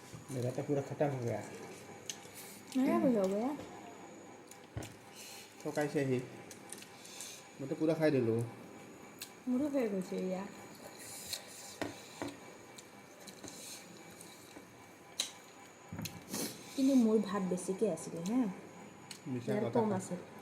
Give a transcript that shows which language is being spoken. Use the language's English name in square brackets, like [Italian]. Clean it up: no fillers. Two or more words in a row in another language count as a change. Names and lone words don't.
[Hindi] मेरा तो पूरा खत्म हो गया मेरा भी हो गया तो कैसे ही मैं तो पूरा खाई दिलूँ [Assamese] মোৰো হৈ গৈছে এয়া কিন্তু মোৰ ভাত বেছিকৈ আছিলে হা মিছা ইয়াৰ কথা কম আছে